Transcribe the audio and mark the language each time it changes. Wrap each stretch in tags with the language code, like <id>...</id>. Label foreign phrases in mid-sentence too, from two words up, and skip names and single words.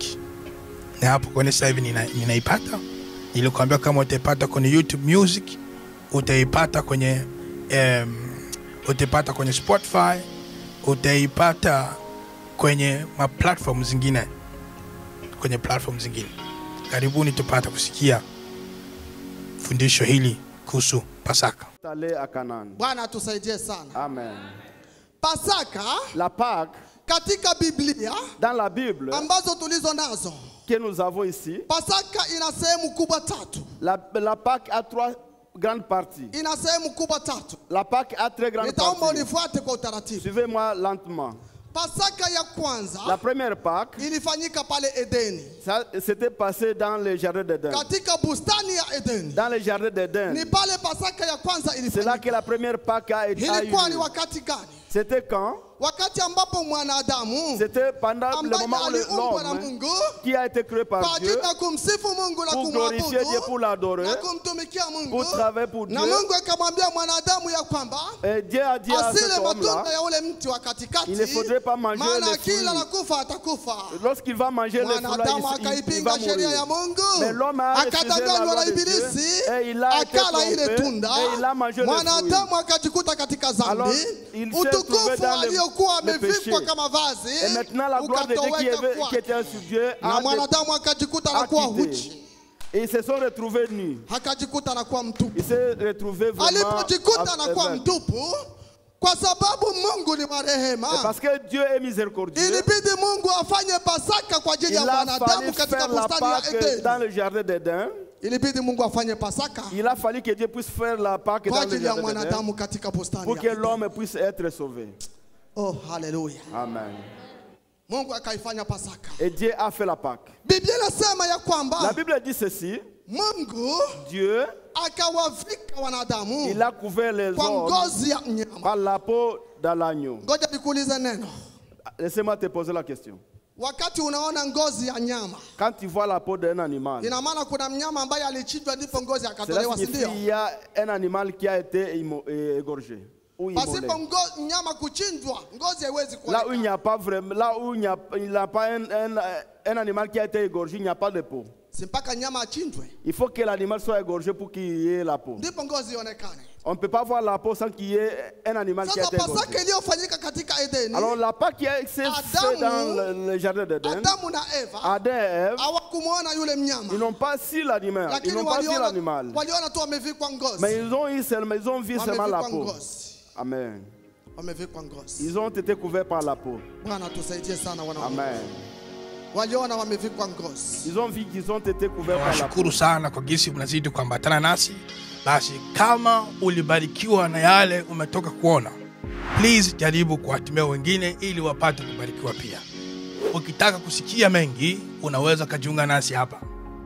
<sw>Na hapo kwenye sasa hivi ninaipata. Nilikwambia kama utaipata kwenye YouTube Music, utaipata kwenye Spotify, utaipata kwenye platform zingine. Karibuni tupata kusikia fundisho hili kuhusu Pasaka. Bwana tusaidie sana. Amen. Pasaka,</sw> <fr>la Pâque,</fr> <sw>katika Biblia,</sw> <fr>dans la Bible,</fr> <sw>ambazo tulizo nazo,</sw> <fr>que nous avons ici,</fr> <sw>Pasaka ina sehemu kubwa tatu.</sw> <fr>La Pâque a 3 grandes parties.</fr> <sw>Ina sehemu kubwa tatu.</sw> <fr>La Pâque a 3 grandes parties.</fr> <sw>Nitaomba unifuate kwa utaratibu.</sw> <fr>Suivez-moi lentement.</fr> <sw>Pasaka ya kwanza</sw> <fr>La première Pâque,</fr> <sw>ilifanyika pale Edeni.</sw> <fr>ça s'était passé dans le jardin d'Éden.</fr> <sw>Katika bustani ya Edeni.</sw> <fr>Dans le jardin d'Éden.</fr> <sw>Ni pale Pasaka ya kwanza</sw> <fr>C'est là</fr> <sw>ilifanyika.</sw> <fr>que la première Pâque a été.</fr> <sw>Ilikuwa ni wakati gani?</sw> <fr>C'était quand?</fr> <sw>Wakati ambapo mwanadamu</sw> <fr>C'était pendant le</fr> <sw>ambaye</sw> <fr>moment où</fr> <sw>aliumbwa na</sw> <fr>l'homme</fr> <sw>Mungu</sw> <fr>qui a été créé</fr> <sw>kwa</sw> <fr>par</fr> <sw>ajili</sw> <fr>Dieu</fr> <sw>ya kumsifu Mungu na</sw> <fr>pour glorifier Dieu, pour</fr> <sw>kumwabudu</sw> <fr>l'adorer,</fr> <sw>na kumtumikia Mungu.</sw> <fr>pour travailler pour Dieu.</fr> <sw>Na Mungu akamwambia mwanadamu ya kwamba</sw> <fr>Et Dieu a dit à</fr> <sw>asile</sw> <fr>cet</fr> <sw>matunda</sw> <fr>homme-là,</fr> <sw>ya ule mti wa katikati,</sw> <fr>il ne faudrait pas manger</fr> <sw>maana</sw> <fr>les</fr> <sw>akila na</sw> <fr>fruits.</fr> <sw>kufa atakufa.</sw> <fr>Lorsqu'il va manger les fruits,</fr> <sw>Mwanadamu</sw> <fr>il va</fr> <sw>akaipinga sheria ya</sw> <fr>mourir.</fr> <sw>Mungu,</sw> <fr>Mais l'homme a refusé la</fr> <sw>akadanganywa</sw> <fr>loi</fr> <sw>na</sw> <fr>de Dieu,</fr> <sw>ibilisi,</sw> <fr>et il a été</fr> <sw>akala ile</sw> <fr>trompé,</fr> <sw>tunda.</sw> <fr>et il a mangé les fruits.</fr> <sw>Mwanadamu akajikuta katika</sw> <fr>Alors,</fr> <sw>dhambi,</sw> <fr>il s'est trouvé</fr> <sw>utukufu</sw> <fr>dans</fr> <sw>aliokuwa</sw> <fr>le péché.</fr> <sw>amevikwa kama vazi</sw> <fr>Et maintenant, la gloire de Dieu qui</fr> <sw>ukatoweka</sw> <fr>était sur Dieu</fr> <sw>na mwanadamu akajikuta</sw> <fr>a</fr> <sw>anakuwa</sw> <fr>quitté.</fr> <sw>huchi,</sw> <fr>Et ils se sont retrouvés nus.</fr> <sw>akajikuta anakuwa mtupu.</sw> <fr>Ils se retrouvaient vraiment</fr> <sw>Alipojikuta anakuwa</sw> <fr>aveugles.</fr> <sw>mtupu, kwa sababu Mungu ni wa</sw> <fr>Et</fr> <sw>rehema,</sw> <fr>parce que Dieu est miséricordieux,</fr> <sw>ilibidi Mungu afanye Pasaka kwa ajili ya</sw> <fr>il a</fr> <sw>mwanadamu</sw> <fr>fallu</fr> <sw>katika</sw> <fr>faire la</fr> <sw>bustani ya</sw> <fr>Pâque dans</fr> <sw>Edeni.</sw> <fr>le jardin d'Éden.</fr> <sw>Ilibidi Mungu afanye Pasaka</sw> <fr>Il a fallu que Dieu puisse faire la Pâque</fr> <sw>kwa</sw> <fr>dans le</fr> <sw>ajili ya</sw> <fr>jardin d'Éden</fr> <sw>mwanadamu katika bustani</sw> <fr>pour</fr> <sw>ya</sw> <fr>que</fr> <sw>Edeni.</sw> <fr>l'homme puisse être sauvé.</fr> <sw>Oh, haleluya. Amen. Mungu akaifanya Pasaka.</sw> <fr>Et Dieu a fait la Pâque.</fr> <sw>Biblia inasema ya</sw> <fr>La</fr> <sw>kwamba</sw> <fr>Bible dit ceci,</fr> <sw>Mungu</sw> <fr>Dieu,</fr> <sw>akawavika wanadamu</sw> <fr>il a couvert les</fr> <sw>kwa</sw> <fr>hommes</fr> <sw>ngozi ya mnyama.</sw> <fr>par la peau de l'agneau.</fr> <sw>Ngoja nikuulize neno.</sw> <fr>Laissez-moi te poser la question.</fr> <sw>Wakati unaona ngozi ya nyama,</sw> <fr>Quand tu vois la peau d'un animal,</fr> <sw>ina maana kuna mnyama ambaye alichinjwa ndipo ngozi</sw> <fr>cela</fr> <sw>akatolewa, si</sw> <fr>signifie</fr> <sw>ndio?</sw> <fr>qu'il y a un animal qui a été égorgé ou immolé.</fr> <sw>Pasipo mnyama kuchinjwa, ngozi haiwezi</sw> <fr>Là où il n'y</fr> <sw>kuonekana.</sw> <fr>a pas vraiment, là où il n'y a pas un animal qui a été égorgé, il n'y a pas de peau.</fr> <sw>Si mpaka nyama achinjwe</sw> <fr>Il faut que l'animal soit égorgé pour qu'il y ait la peau.</fr> <sw>ndipo ngozi ionekane.</sw> <fr>On ne peut pas voir la peau sans qu'il y ait un animal qui a</fr> <sw>Sasa</sw> <fr>été</fr> <sw>Pasaka</sw> <fr>égorgé.</fr> <sw>iliyofanyika katika Edeni,</sw> <fr>Alors la Pâque qui s'est faite dans le jardin d'Éden,</fr> <sw>Adamu na Eva</sw> <fr>Adam et Ève,</fr> <sw>hawakumuona yule</sw> <fr>ils</fr> <sw>mnyama,</sw> <fr>n'ont pas su l'animal. Ils</fr> <sw>lakini</sw> <fr>n'ont pas vu l'animal.</fr> <sw>waliona tu wamevikwa ngozi.</sw> <fr>Mais ils ont vu seulement la</fr> <sw>Wamevikwa</sw> <fr>peau.</fr> <sw>ngozi. Amen. Wamevikwa ngozi.</sw> <fr>Ils ont été couverts par la peau.</fr> <sw>Bwana tusaidie sana wana wa Mungu. Amen. Waliona wamevikwa ngozi.</sw> <fr>Ils ont vu qu'ils ont été couverts par la peau.</fr> <sw>Nawashukuru sana kwa jinsi mnazidi kuambatana nasi. Basi kama ulibarikiwa na yale umetoka kuona, please jaribu kuwatumia wengine ili wapate kubarikiwa pia. Ukitaka kusikia mengi, unaweza kujiunga nasi hapa.</sw>